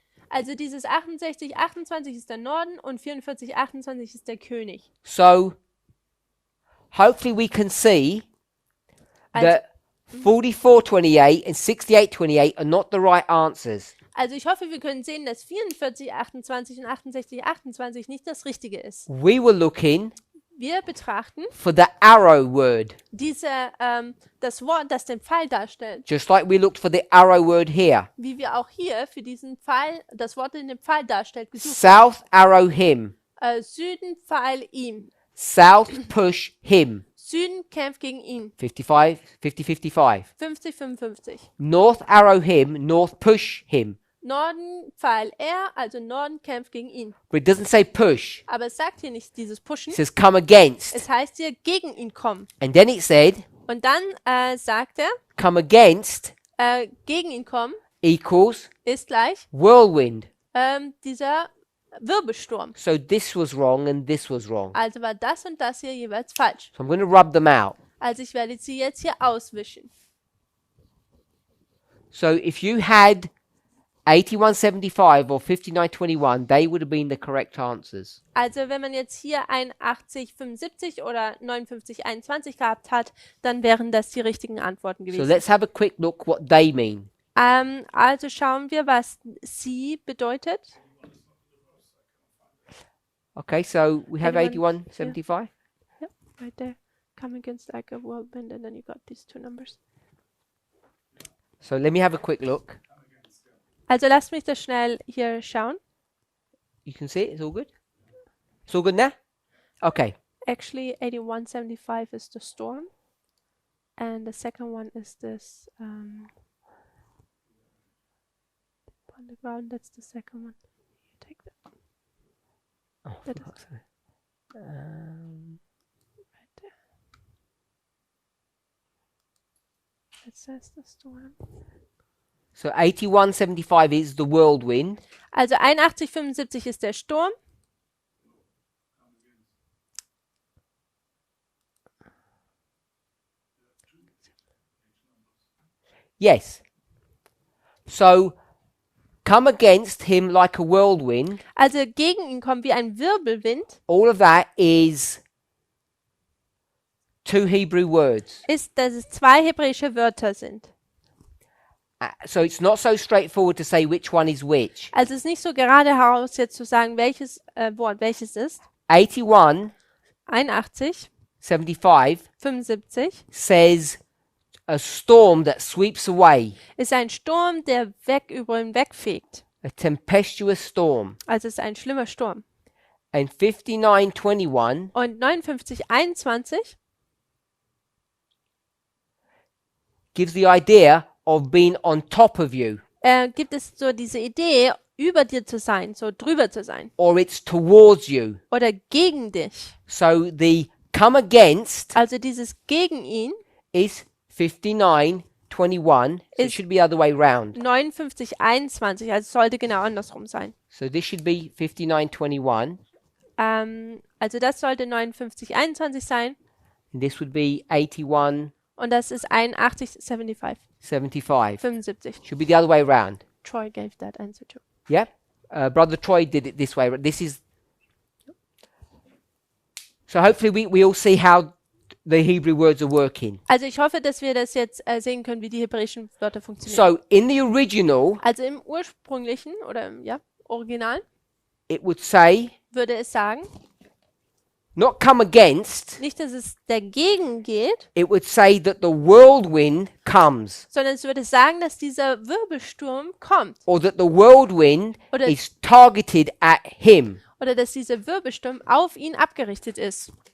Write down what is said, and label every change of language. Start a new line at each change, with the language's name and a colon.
German: Also dieses 68, 28 ist der Norden und 44, 28 ist der König.
English: So hopefully we can see that 4428 and 6828 are not the right answers.
German: Also ich hoffe, wir können sehen, dass 44, 28 und 68, 28 nicht das Richtige ist.
English: We were looking
German: Wir betrachten
English: for the arrow word,
German: das Wort, das den Pfeil darstellt,
English: just like we looked for the arrow word here.
German: wie wir auch hier für diesen Pfeil, das Wort, den den Pfeil darstellt, gesucht
English: South arrow him.
German: haben. Süden Pfeil ihm.
English: South push him.
German: Süden kämpft gegen ihn.
English: 55.
German: 50, 55.
English: North arrow him, north push him.
German: Norden Pfeil er, also Norden kämpft gegen ihn.
English: But it doesn't say push.
German: Aber es sagt hier nicht dieses Pushen.
English: It says come against.
German: Es heißt hier gegen ihn kommen.
English: And then it said
German: Und dann sagt er,
English: come against
German: gegen ihn kommen
English: equals
German: ist gleich
English: whirlwind.
German: dieser Wirbelsturm.
English: So this was wrong and this was wrong.
German: Also war das und das hier jeweils falsch.
English: So I'm going to rub them out.
German: Also ich werde sie jetzt hier auswischen.
English: So if you had 8175 or 5921, they would have been the correct answers.
German: Also wenn man jetzt hier 81, 75 oder 59, 21 gehabt hat, dann wären das die richtigen Antworten
English: So
German: gewesen.
English: let's have a quick look what they mean.
German: Also schauen wir, was sie bedeutet.
English: Okay, so we have Anyone? 8175. Yep, right there. Come against like a whirlwind and then you got these two numbers. So let me have a quick look.
German: Also lasst mich das schnell hier schauen.
English: You can see it, it's all good? It's all good now? Okay. Actually, 8175 is the storm. And the second one is this on the ground. That's the second one. You take that Oh, That is- fuck's sake. right there. It says the storm. So 8175 is the whirlwind.
German: Also 8175 ist der Sturm.
English: Yes. So come against him like a whirlwind.
German: Also gegen ihn kommt wie ein Wirbelwind.
English: All of that is 2 Hebrew words.
German: Ist, dass es zwei hebräische Wörter sind.
English: So it's not so straightforward to say which one is which.
German: Also es ist nicht so gerade heraus jetzt zu sagen, welches Wort welches ist.
English: 81,
German: 81,
English: 75
German: 75
English: says a storm that sweeps away,
German: ist ein Sturm, der über ihn wegfegt.
English: a tempestuous storm.
German: Also es ist ein schlimmer Sturm.
English: And 5921
German: Und 59, 21
English: gives the idea of being on top of you,
German: gibt es so diese Idee, über dir zu sein, so drüber zu sein.
English: or it's towards you.
German: Oder gegen dich.
English: So the come against
German: Also dieses gegen ihn
English: is 5921. So it Is- should be the other way round.
German: 59, 21. Also es sollte genau andersrum sein.
English: So this should be 5921,
German: Also das sollte 59, 21 sein.
English: and this would be 8175.
German: Und das ist 81, 75. 75.
English: Should be the other way round. Troy gave that answer too. Yeah? Brother Troy did it this way. This is. So hopefully we all see how the Hebrew words are working.
German: Also ich hoffe, dass wir das jetzt sehen können, wie die hebräischen Wörter funktionieren.
English: So in the original,
German: Also im ursprünglichen oder im Original
English: it would say
German: würde es sagen,
English: not come against,
German: nicht, dass es dagegen geht,
English: it would say that the whirlwind comes,
German: sondern es würde sagen, dass dieser Wirbelsturm kommt
English: or that the whirlwind
German: Oder-
English: is targeted at him.
German: oder dass dieser Wirbelsturm auf ihn abgerichtet ist.